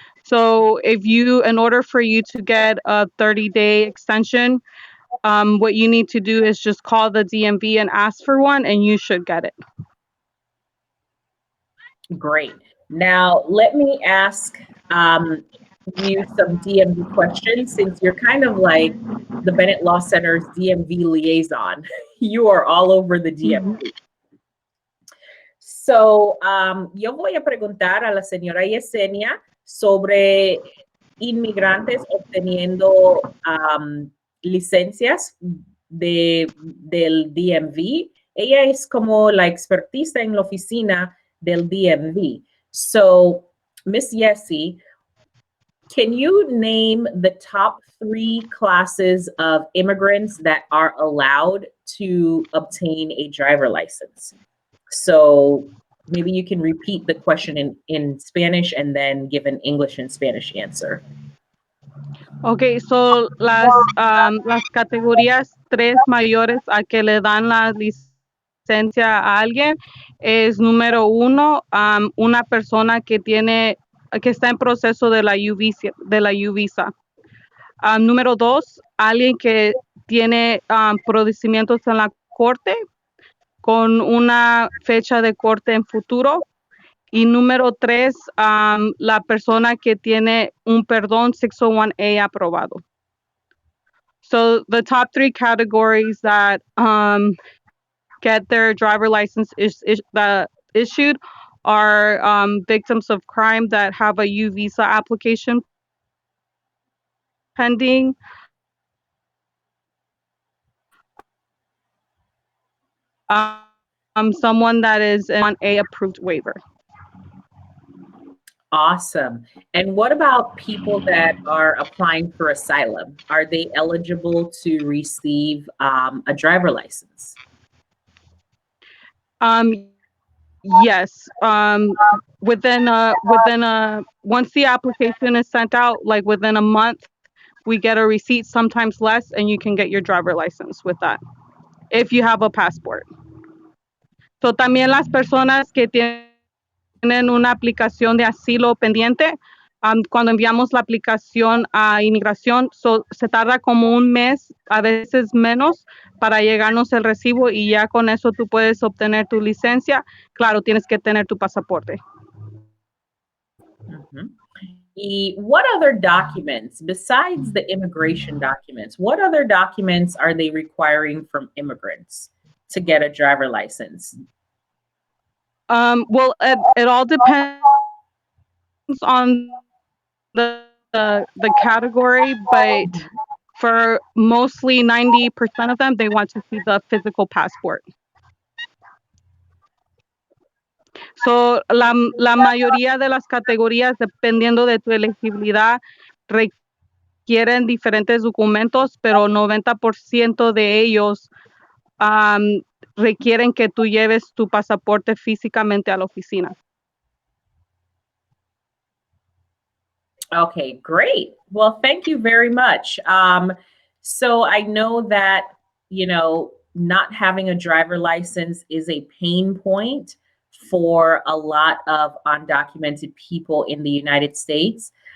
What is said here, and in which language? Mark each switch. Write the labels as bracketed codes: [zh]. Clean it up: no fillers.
[en] So in order for you to get a 30-day extension, what you need to do is just call the DMV and ask for one and you should get it. Great. Now, let me ask you some DMV questions since you're kind of like the Bennett Law Center's DMV liaison. You are all over the DMV. [es] So, yo voy a preguntar a la señora Yesenia sobre inmigrantes obteniendo licencias del DMV. Ella es como la expertista en la oficina del DMV. [en] So, Miss Yessie, can you name the top 3 classes of immigrants that are allowed to obtain a driver license? So maybe you can repeat the question in Spanish and then give an English and Spanish answer. [es] Okay, so las categorías 3 mayores a que le dan la licencia a alguien es número 1, una persona que está en proceso de la U-Visa. Número 2, alguien que tiene procedimientos en la corte con una fecha de corte en futuro. Y número 3, la persona que tiene un perdón 601A aprobado. [en] So the top 3 categories that get their driver license issued are victims of crime that have a U-Visa application pending, someone that is on a approved waiver. Awesome. And what about people that are applying for asylum? Are they eligible to receive a driver license? Yes. Once the application is sent out, like within a month, we get a receipt, sometimes less, and you can get your driver license with that if you have a passport. [es] So también las personas que tienen una aplicación de asilo pendiente, cuando enviamos la aplicación a inmigración, se tarda como un mes, a veces menos, para llegarnos el recibo y ya con eso tú puedes obtener tu licencia. Claro, tienes que tener tu pasaporte. [en] What other documents, besides the immigration documents, what other documents are they requiring from immigrants to get a driver license? Well, it all depends on the category, but for mostly 90% of them, they want to see the physical passport. [es] So, la mayoría de las categorías, dependiendo de tu elegibilidad, requieren diferentes documentos, pero 90% de ellos requieren que tú lleves tu pasaporte físicamente a la oficina. [en] Okay, great. Well, thank you very much. So I know that, not having a driver license is a pain point for a lot of undocumented people in the United States.